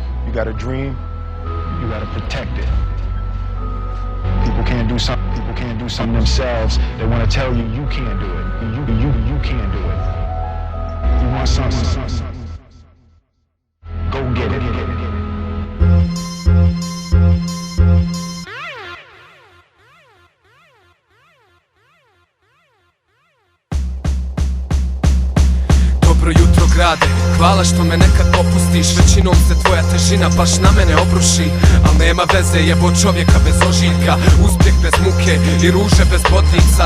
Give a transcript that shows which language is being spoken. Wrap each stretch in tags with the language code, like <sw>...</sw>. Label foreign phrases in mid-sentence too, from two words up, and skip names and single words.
<en>You got a dream, you gotta protect it. People can't do something themselves. They want to tell you you can't do it. You can't do it. You want something, go get it.</en> <hr>Dobro jutro grade, hvala što me nekad popustiš. Većinom se tvoja težina baš na mene obruši. Al nema veze, jebo čovjeka bez ožiljka, uspjeh bez muke i ruže bez bodljica.</hr>